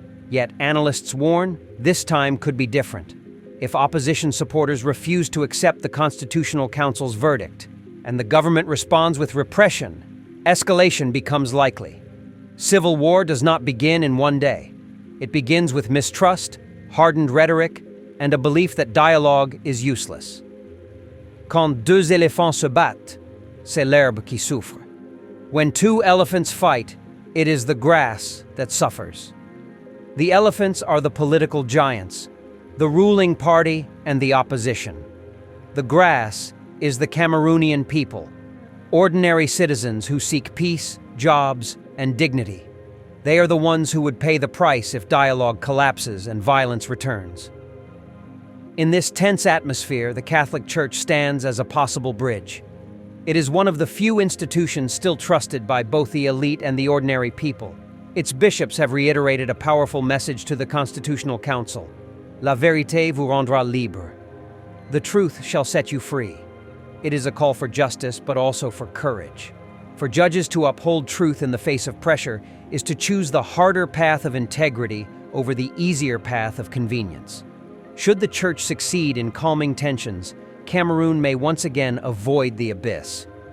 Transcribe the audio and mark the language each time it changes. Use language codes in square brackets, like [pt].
[en] Yet analysts warn, this time could be different. If opposition supporters refuse to accept the Constitutional Council's verdict, and the government responds with repression, escalation becomes likely. Civil war does not begin in one day. It begins with mistrust, hardened rhetoric, and a belief that dialogue is useless. [fr] Quand deux éléphants se battent, c'est l'herbe qui souffre. [en] When two elephants fight, it is the grass that suffers. The elephants are the political giants, the ruling party and the opposition. The grass is the Cameroonian people, ordinary citizens who seek peace, jobs, and dignity. They are the ones who would pay the price if dialogue collapses and violence returns. In this tense atmosphere, the Catholic Church stands as a possible bridge. It is one of the few institutions still trusted by both the elite and the ordinary people. Its bishops have reiterated a powerful message to the Constitutional Council. [fr] La vérité vous rendra libre. [en] The truth shall set you free. It is a call for justice, but also for courage. For judges to uphold truth in the face of pressure is to choose the harder path of integrity over the easier path of convenience. Should the Church succeed in calming tensions, Cameroon may once again avoid the abyss.